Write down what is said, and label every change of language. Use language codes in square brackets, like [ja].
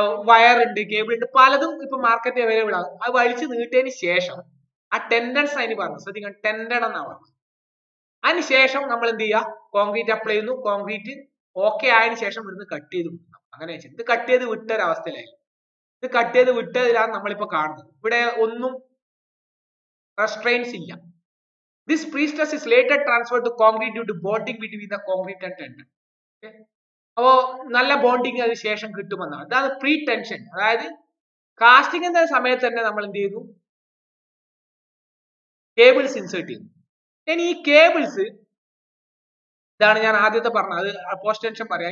[ml] Wire ഉണ്ട്, cable ഉണ്ട്, പലതും ഇപ്പൊ മാർക്കറ്റ് അവൈലബിൾ ആണ്. അത് വലിച്ചു നീട്ടിയതിന് ശേഷം ആ ടെൻഡൻസ് അതിന് പറഞ്ഞു, ശ്രദ്ധിക്കണം, ടെൻഡൻ എന്നാണ് പറഞ്ഞത്. അതിനുശേഷം നമ്മൾ എന്ത് ചെയ്യുക, കോൺക്രീറ്റ് അപ്ലൈ ചെയ്യുന്നു. കോൺക്രീറ്റ് ഓക്കെ ആയതിനു ശേഷം ഇവിടുന്ന് കട്ട് ചെയ്ത് വിടണം. അങ്ങനെ വെച്ചാൽ ഇത് കട്ട് ചെയ്ത് വിട്ടൊരവസ്ഥയിലായി. ഇത് കട്ട് ചെയ്ത് വിട്ടതിലാണ് നമ്മളിപ്പോ കാണുന്നത്. ഇവിടെ ഒന്നും റെസ്ട്രെയിൻസ് ഇല്ല. [en] This pre-stress is later transferred to concrete due to bonding between the concrete and tendon. [ml] അപ്പോ നല്ല ബോണ്ടിങ് അതിന് ശേഷം കിട്ടുമെന്നാണ്. ഇതാണ് പ്രീ ടെൻഷൻ. അതായത് കാസ്റ്റിംഗ് എന്ന സമയത്ത് തന്നെ നമ്മൾ എന്ത് ചെയ്യുന്നു, കേബിൾസ് ഇൻസേർട്ട് ചെയ്യുന്നു. ഇനി ഈ കേബിൾസ് ഇതാണ് ഞാൻ ആദ്യത്തെ പറഞ്ഞത്, അത് പോസ്റ്റ് ടെൻഷൻ പറയാം.